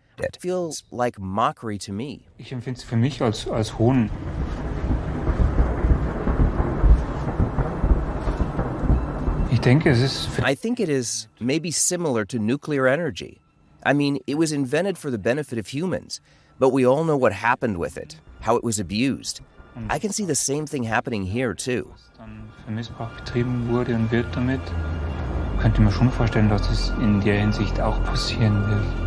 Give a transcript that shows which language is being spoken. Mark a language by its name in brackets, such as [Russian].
[English] It feels like mockery to me. [German] Ich empfinde es für mich als Hohn. [English] I think it is maybe similar to nuclear energy. I mean, it was invented for the benefit of humans, but we all know what happened with it, how it was abused. I can see the same thing happening here too. [German] Dann für Missbrauch betrieben wurde und wird damit, könnte man schon vorstellen, dass es in der Hinsicht auch passieren wird.